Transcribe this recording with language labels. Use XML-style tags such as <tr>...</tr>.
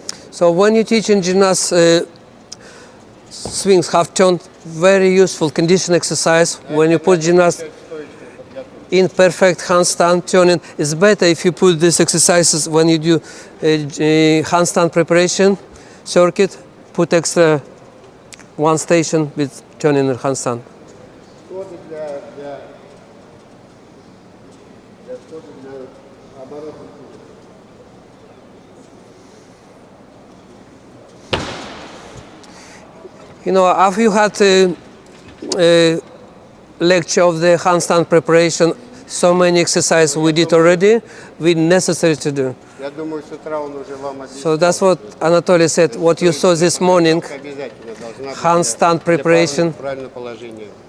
<en>So when you teach in gymnasts swings half turn, very useful condition exercise. When you put gymnasts in perfect handstand turning, it's better if you put these exercises when you do handstand preparation. circuit, put extra one station with turning and handstand.</en> <ru>Сходы для схода для оборотов.</ru> <en>You know, after you had a lecture of the handstand preparation, so many exercises we did already, we necessary to do.</en> <ru>Я думаю, с утра он уже вам объяснил.</ru> <en>So that's what Anatoly said. What you saw this morning,</en> <ru>Обязательно должна быть</ru> <en>handstand</en> <ru>для</ru> <en>preparation,</en> <ru>правильного положения.</ru>